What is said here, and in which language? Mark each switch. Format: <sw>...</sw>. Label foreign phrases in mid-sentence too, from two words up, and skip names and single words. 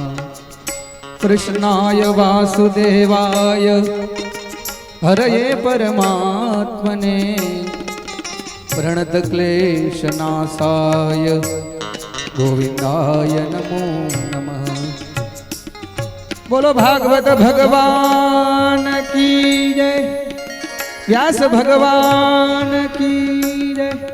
<sa>कृष्णाय वासुदेवाय हरये परमात्मने प्रणत क्लेशनाशाय गोविंदाय नमो नमः.</sa> <hi>बोलो भागवत भगवान की जय. व्यास भगवान की जय.</hi>